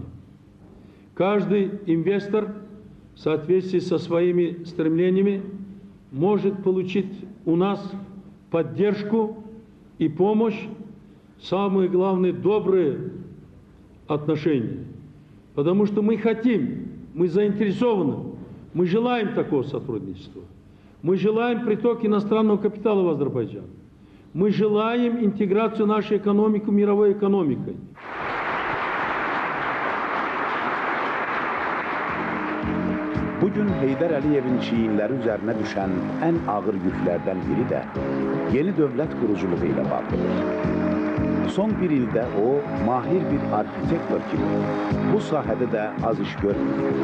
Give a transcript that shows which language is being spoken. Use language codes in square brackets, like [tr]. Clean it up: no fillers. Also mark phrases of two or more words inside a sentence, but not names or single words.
[ru] Каждый инвестор в соответствии со своими стремлениями может получить у нас поддержку и помощь, самые главные добрые отношения. Потому что мы хотим, мы заинтересованы, мы желаем такого сотрудничества. Мы желаем приток иностранного капитала в Азербайджан. Мы желаем интеграцию нашей экономики мировой экономикой. [az] Bugün Heydər Əliyevin çiyinləri üzərinə düşən ən ağır yüklərdən biri də yeni dövlət quruculuğu ilə bağlıdır. Son bir ildə o, mahir bir arxitektor kimi bu sahədə də az iş görmür.